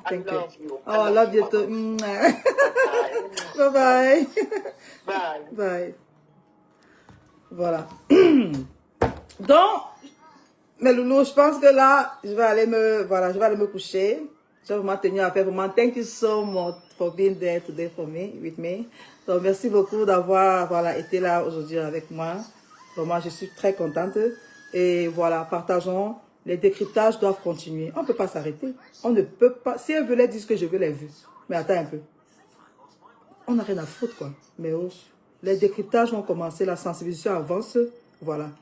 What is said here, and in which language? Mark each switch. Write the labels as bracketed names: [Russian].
[English] I love you. Oh, I love you too. Bye-bye. Bye. Bye. [French] Voilà. Donc, mes loulous, je pense que là, je vais aller me coucher. J'ai vraiment tenu à faire vraiment. [English] Thank you so much for being there today with me. [French] Donc, merci beaucoup d'avoir été là aujourd'hui avec moi. Vraiment, je suis très contente. Et voilà, partageons. Les décryptages doivent continuer. On ne peut pas s'arrêter. On ne peut pas. Si elle veut dire ce que je veux, les vues. Mais attends un peu. On n'a rien à foutre, quoi. Mais les décryptages vont commencer, la sensibilisation avance. Voilà.